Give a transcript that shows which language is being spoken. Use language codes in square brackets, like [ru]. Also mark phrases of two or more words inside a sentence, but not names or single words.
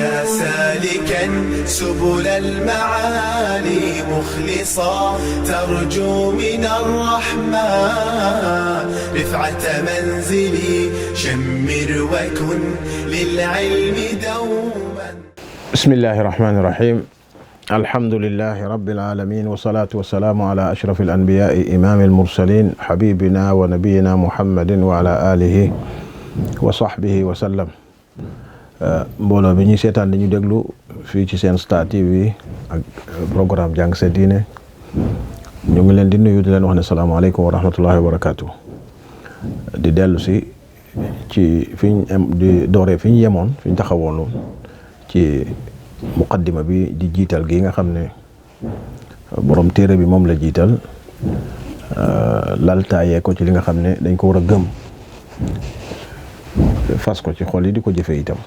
[ar] سالكا سبل المعالي مخلصا ترجو من الرحمن رفعة منزلي شمر وكن للعلم دوما. بسم الله الرحمن الرحيم. الحمد لله رب العالمين والصلاة والسلام على أشرف الأنبياء إمام المرسلين حبيبنا ونبينا محمد وعلى آله وصحبه وسلم. [wo] mbooloo bi ñuy seetaan dañu déglu fii ci seen Star TV ak programme jàng sa diine ñu ngi leen di nuyu di leen wax ne [ar] السلام عليكم ورحمة الله وبركاته. [wo] di dellu si ci di dooree fi ñu yemoon fi ñu taxawoon ci muqaddima bi di jiital gi nga xam ne borom téere bi moom la jiital laltaayee ko ci li nga xam ne dañ ko war a gëm fas ko ci xol yi di ko jëfee itam.